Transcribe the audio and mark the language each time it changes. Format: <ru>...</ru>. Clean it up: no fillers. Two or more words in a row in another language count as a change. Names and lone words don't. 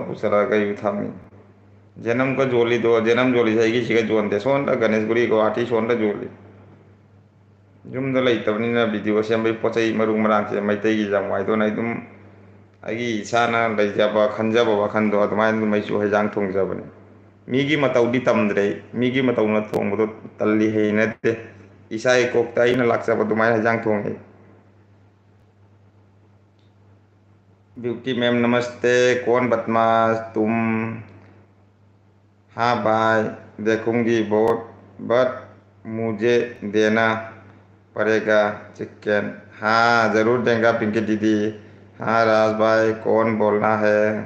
<mni>ꯄꯨꯁꯜꯂꯛꯑꯒ ꯑꯩꯁꯨ ꯊꯝꯃꯤ ꯖꯦꯅꯝꯒ ꯖꯣꯜꯂꯤꯗꯣ ꯖꯦꯅꯝ ꯖꯣꯜꯂꯤꯁꯦ ꯑꯩꯒꯤ ꯁꯤꯒ ꯌꯣꯟꯗꯦ ꯁꯣꯝꯗ ꯒꯅꯦꯁꯒꯨꯔꯤ ꯒꯨꯍꯥꯇꯤ ꯁꯣꯝꯗ ꯌꯣꯜꯂꯤ ꯌꯨꯝꯗ ꯂꯩꯇꯕꯅꯤꯅ ꯚꯤꯗꯤꯑꯣ ꯁꯦꯝꯕꯒꯤ ꯄꯣꯠ ꯆꯩ ꯃꯔꯨ ꯃꯔꯥꯡꯁꯦ ꯃꯩꯇꯩꯒꯤ ꯌꯥꯝ ꯋꯥꯏꯗꯣꯏꯅ ꯑꯩ ꯑꯗꯨꯝ ꯑꯩꯒꯤ ꯏꯁꯥꯅ ꯂꯩꯖꯕ ꯈꯟꯖꯕ ꯋꯥꯈꯟꯗꯣ ꯑꯗꯨꯃꯥꯏꯅ ꯑꯗꯨꯝ ꯑꯩꯁꯨ ꯍꯩꯖꯥꯡ ꯊꯣꯡꯖꯕꯅꯤ ꯃꯤꯒꯤ ꯃꯇꯧꯗꯤ ꯇꯝꯗ꯭ꯔꯦ ꯃꯤꯒꯤ ꯃꯇꯧꯅ ꯊꯣꯡꯕꯗꯣ ꯇꯜꯂꯤ ꯍꯩꯅꯗꯦ ꯏꯁꯥ ꯏꯀꯣꯛꯇ ꯑꯩꯅ ꯂꯥꯛꯆꯕ ꯑꯗꯨꯃꯥꯏꯅ ꯍꯩꯖꯥꯡ ꯊꯣꯡꯉꯤ</mni> <en>beauty ma'am</en> <hi>नमस्ते कौन बदमाश तुम हाँ भाई देखूंगी बहुत बट मुझे देना पड़ेगा चिकन हाँ ज़रूर देंगे पिंकी दीदी हाँ राज भाई कौन बोलना है</hi>